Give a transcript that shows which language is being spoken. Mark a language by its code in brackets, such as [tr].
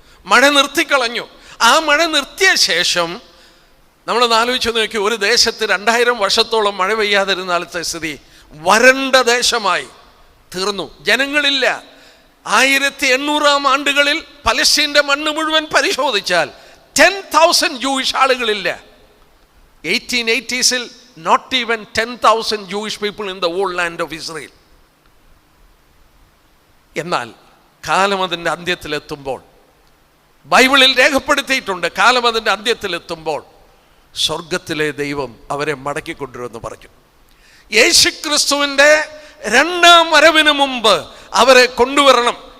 [ml] മഴ നിർത്തിക്കളഞ്ഞു. ആ മഴ നിർത്തിയ ശേഷം നമ്മളൊന്ന് ആലോചിച്ച് നോക്കി, ഒരു ദേശത്ത് 2000 വർഷത്തോളം മഴ പെയ്യാതിരുന്നാലത്തെ സ്ഥിതി വരണ്ട ദേശമായി തീർന്നു. ജനങ്ങളില്ല. 1800 ആണ്ടുകളിൽ പലസ്തീൻ്റെ മണ്ണ് മുഴുവൻ പരിശോധിച്ചാൽ 10,000 Jewish ആളുകളില്ല. [en] 1880s not even 10,000 Jewish people in the whole land of Israel. [ml] എന്നാൽ കാലം അതിൻ്റെ അന്ത്യത്തിലെത്തുമ്പോൾ, ബൈബിളിൽ രേഖപ്പെടുത്തിയിട്ടുണ്ട്, കാലം അതിൻ്റെ അന്ത്യത്തിലെത്തുമ്പോൾ സ്വർഗത്തിലെ ദൈവം അവരെ മടക്കിക്കൊണ്ടുവരുമെന്ന് പറഞ്ഞു. യേശുക്രിസ്തുവിൻ്റെ 2ാം വരവിന് മുമ്പ് അവരെ കൊണ്ടുവരണം.